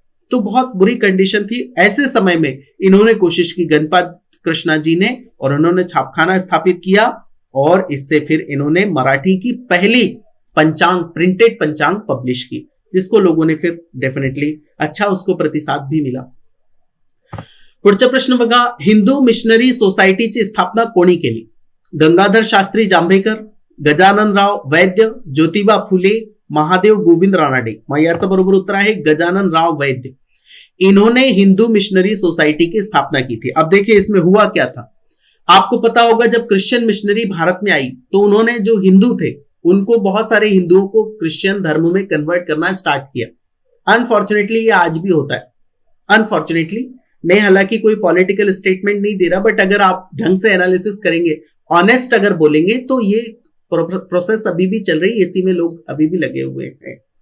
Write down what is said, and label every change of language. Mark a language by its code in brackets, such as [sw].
[hi] तो बहुत बुरी कंडीशन थी। ऐसे समय में इन्होंने कोशिश की गणपत कृष्णा जी ने, और उन्होंने छापखाना स्थापित किया और इससे फिर इन्होंने मराठी की पहली पंचांग, प्रिंटेड पंचांग पब्लिश की, जिसको लोगों ने फिर डेफिनेटली अच्छा उसको प्रतिसाद भी मिला। [mr] पुढचा प्रश्न बघा, हिंदू मिशनरी सोसायटीची स्थापना कोणी केली? गंगाधर शास्त्री जांभेकर, गजाननराव वैद्य, ज्योतिबा फुले, महादेव गोविंद रानडे। मग याचं बरोबर उत्तर आहे गजानन राव वैद्य। [hi] इन्होंने हिंदू मिशनरी सोसाइटी की स्थापना की थी। अब देखिए इसमें हुआ क्या था, आपको पता होगा जब क्रिश्चियन मिशनरी भारत में आई तो उन्होंने जो हिंदू थे उनको, बहुत सारे हिंदुओं को क्रिश्चियन धर्म में कन्वर्ट करना स्टार्ट किया। अनफॉर्चुनेटली ये आज भी होता है। अनफॉर्चुनेटली, मैं हालांकि कोई पॉलिटिकल स्टेटमेंट नहीं दे रहा, बट अगर आप ढंग से एनालिसिस करेंगे, ऑनेस्ट अगर बोलेंगे, तो ये प्रोसेस अभी भी चल रही है, इसी में लोग अभी भी लगे हुए हैं।